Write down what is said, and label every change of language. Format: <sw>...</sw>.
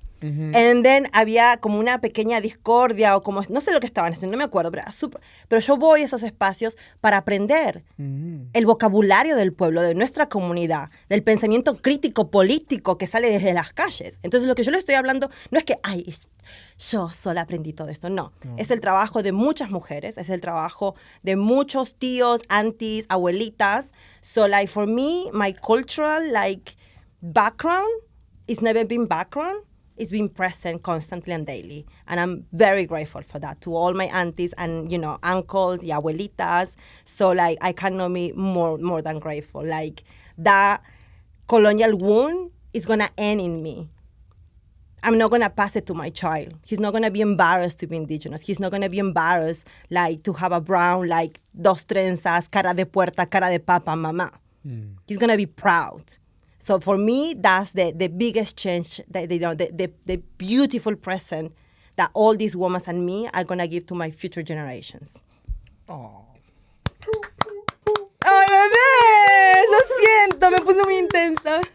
<en>And then</en> <es>había como una pequeña discordia o como, no sé lo que estaban haciendo, no me acuerdo, pero yo voy a esos espacios para aprender el vocabulario del pueblo, de nuestra comunidad, del pensamiento crítico político que sale desde las calles. Entonces lo que yo le estoy hablando no es que, ay, yo sola aprendí todo esto, no. Es el trabajo de muchas mujeres, es el trabajo de muchos tíos, aunties, abuelitas.</es> <en>So like for me, my cultural like background, it's never been background. It's been present constantly and daily. And I'm very grateful for that to all my aunties and, you know, uncles</en> <es>y abuelitas.</es> <en>So, like, I cannot be more than grateful. Like, that colonial wound is going to end in me. I'm not going to pass it to my child. He's not going to be embarrassed to be indigenous. He's not going to be embarrassed, like, to have a brown, like,</en> <es>dos trenzas, cara de puerta, cara de papa, mamá.</es> <en>He's going to be proud. So for me, that's the biggest change, the beautiful present that all these women and me are going to give to my future generations. Oh.</en> <es>¡Ay, bebé! Lo siento, me puse muy intensa.</es>